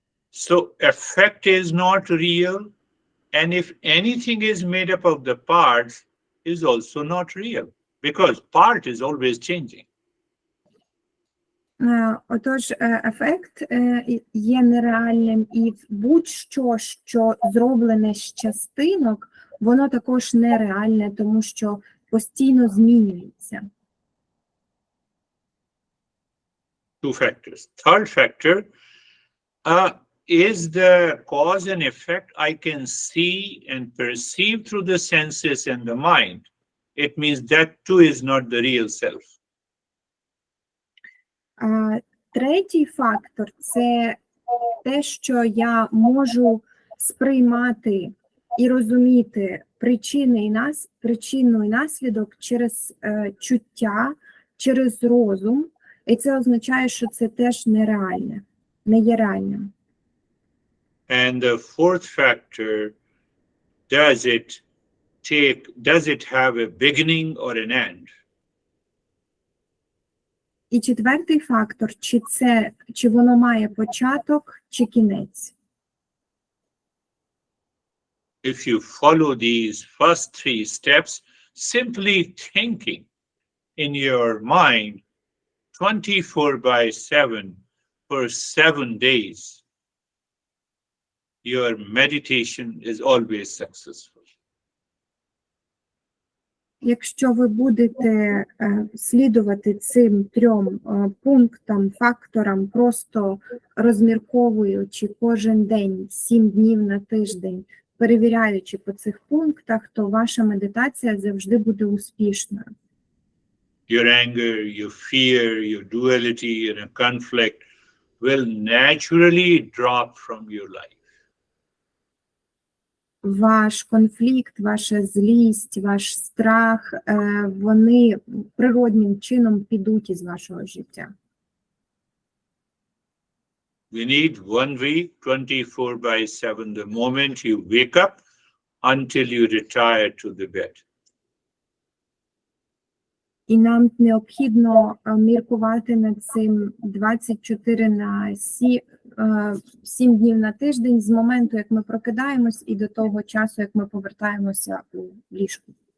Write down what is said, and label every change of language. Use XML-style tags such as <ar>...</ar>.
<en>So effect is not real, and if anything is made up of the parts, is also not real, because part is always changing.</en> <uk>Отож, ефект є нереальним, і будь-що, що зроблене з частинок, воно також нереальне, тому що постійно змінюється.</uk> <en>Two factors. Third factor is the cause and effect I can see and perceive through the senses and the mind. It means that too is not the real self.</en> <uk>Третій фактор – це те, що я можу сприймати і розуміти причину і наслідок через чуття, через розум, і це означає, що це теж нереальне, не є реальним.</uk> <en>And the fourth factor, does it have a beginning or an end?</en> <uk>І четвертий фактор, чи воно має початок, чи кінець.</uk> <en>If you follow these first three steps, simply thinking in your mind 24/7 for 7 days, your meditation is always successful.</en> <uk>Якщо ви будете слідувати цим трьом пунктам, факторам, просто розмірковуючи кожен день, 7 днів на тиждень, перевіряючи по цих пунктах, то ваша медитація завжди буде успішною.</uk> <en>Your anger, your fear, your duality, and a conflict will naturally drop from your life.</en> <uk>Ваш конфлікт, ваша злість, ваш страх, вони природнім чином підуть із вашого життя.</uk> <en>We need 1 week, 24/7, the moment you wake up until you retire to the bed.</en> <uk>І нам необхідно міркувати над цим 24 на 7 днів на тиждень з моменту, як ми прокидаємось, і до того часу, як ми повертаємося у ліжку.</uk>